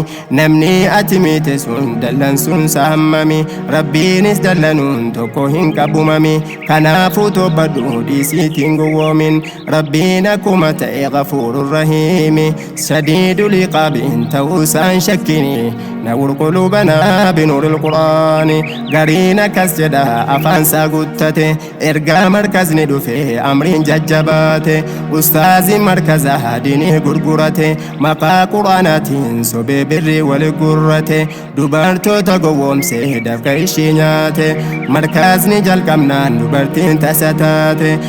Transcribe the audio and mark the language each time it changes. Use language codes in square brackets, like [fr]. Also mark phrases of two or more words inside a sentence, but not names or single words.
[om] Namni ati miite sun dallan sun saammami. Rabbiinis dallanuun tokko hin qabumami. Kanaafuu tobbadhu dhiisiitiin gowwoomin. Rabbiin akkuma ta'e [ar] غفور رحيم. شديد العقاب [om] ta'uu isaan shakkini. [ar] نور قلوبنا بنور القرآن. [om] Gariin akkas jedha afaan isaa guttate. Ergaa markazni dhufe amriin jajjabaate. Ustaaziin markaza diinii gurgurate. Maqaa Qur'aanaatiin sobee birrii wal gurrate. Dubartoota gowwoomse dafqa ishii nyaate. Markazni jalqabnaan dubartiin tasa taate.